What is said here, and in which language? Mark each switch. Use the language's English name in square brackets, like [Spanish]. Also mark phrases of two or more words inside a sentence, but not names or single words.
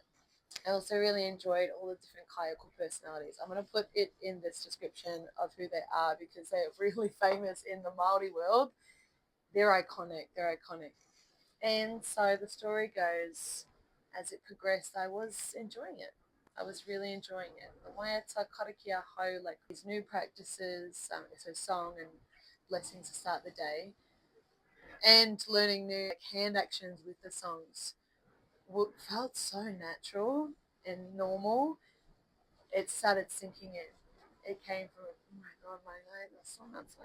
[English] I also really enjoyed all the different Kaiako personalities. I'm going to put it in this description of who they are because they're really famous in the Māori world. They're iconic. And so the story goes, as it progressed, I was enjoying it. I was really enjoying it. The [Māori] waiata karakia [English] ho, like these new practices, so song and blessings to start the day, and learning new hand actions with the songs felt so natural and normal. It started sinking in. It came from, oh my God, my night, that's so outside.